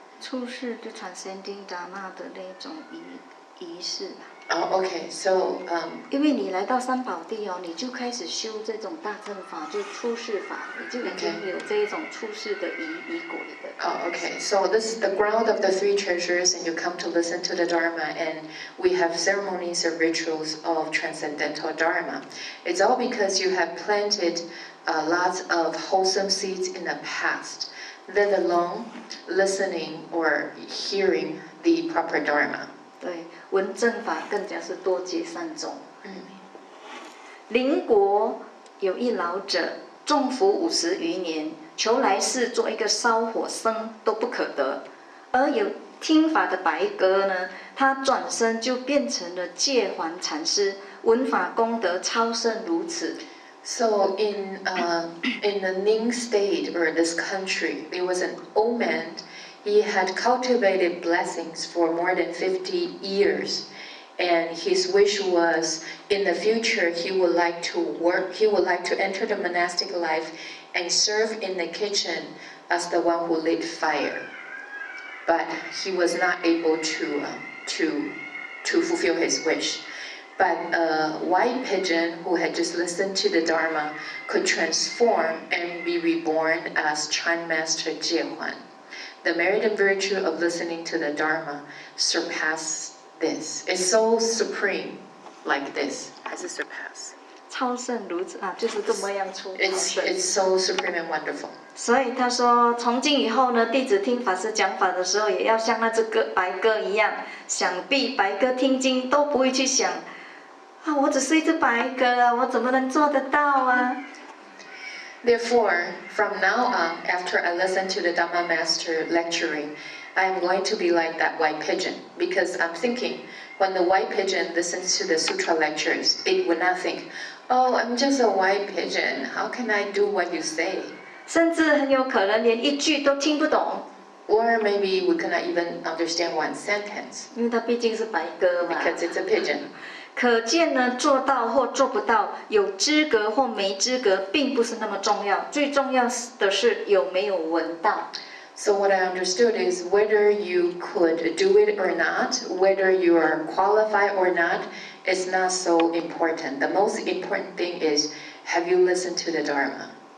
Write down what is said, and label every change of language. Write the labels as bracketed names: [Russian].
[Chinese] 出世就 [English] transcending Dharma [Chinese] 的那种仪式。 [English] Oh, okay. So, [Chinese] 因为你来到三宝地哦，你就开始修这种大正法，就出世法，你就已经有这一种出世的仪轨的。 [English] Oh, okay. So this is the ground of the 3 treasures, and you come to listen to the Dharma, and we have ceremonies or rituals of transcendental Dharma. It's all because you have planted lots of wholesome seeds in the past, let alone listening or hearing the proper Dharma. [Chinese] 对，闻正法更加是多结善种。邻国有一老者，众福50余年，求来世做一个烧火僧都不可得。而有听法的白鸽呢，他转身就变成了戒环禅师，闻法功德超胜如此。 [English] So in the Ning state or this country, there was an old man. He had cultivated blessings for more than 50 years, and his wish was, in the future, he would like to enter the monastic life and serve in the kitchen as the one who lit fire. But he was not able to fulfill his wish. But a white pigeon who had just listened to the Dharma could transform and be reborn as Chan Master Jiehuan. The merit and virtue of listening to the Dharma surpass this. It's so supreme, like this. [Chinese] 还是 surpass? 超胜如此啊，就是这么样出。 [English] It's so supreme and wonderful. [Chinese] 所以他说，从今以后呢，弟子听法师讲法的时候，也要像那只白鸽一样。想必白鸽听经都不会去想，啊，我只是一只白鸽啊，我怎么能做得到啊？ [English] Therefore, from now on, after I listen to the Dhamma Master lecturing, I am going to be like that white pigeon, because I'm thinking, when the white pigeon listens to the sutra lectures, it would not think, oh, I'm just a white pigeon, how can I do what you say? [Chinese] 甚至很有可能连一句都听不懂。 [English] Or maybe we cannot even understand one sentence. [Chinese] 因为它毕竟是白鸽嘛。 [English] Because it's a pigeon. [Chinese] 可见呢，做到或做不到，有资格或没资格，并不是那么重要。最重要的是有没有闻到。 [English] So what I understood is whether you could do it or not, whether you are qualified or not, is not so important. The most important thing is, have you listened to the Dharma?